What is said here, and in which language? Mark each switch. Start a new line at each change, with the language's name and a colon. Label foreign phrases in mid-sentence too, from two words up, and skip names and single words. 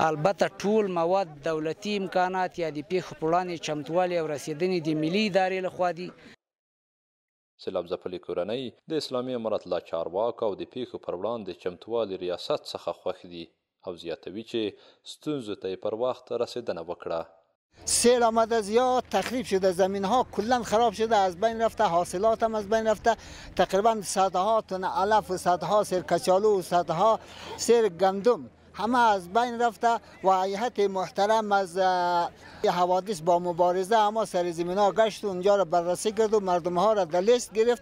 Pashto: البته ټول مواد دولتي امکانات یا د پیښو په وړاندې چمتووالي او رسیدنې د ملي ادارې لخوا دي. سیلاب ځپلې کورنۍ د اسلامي امارت له چارواکو او د پیښو پر وړاندې چمتووالي ریاست څخه خوښ دي او زیاتوي چې ستونزو ته یې پر وخت رسیدنه وکړه.
Persian: سیل آمده زیاد تخریب شده، زمین ها کلا خراب شده، از بین رفته، حاصلات هم از بین رفته. تقریبا صدها تن علف و صدها سیر کچالو و صدها سیر گندم همه از بین رفته و هیئت محترم از حوادث با مبارزه اما سر زمین ها گشت و اونجا را بررسی کرد و مردم ها را در لیست گرفت.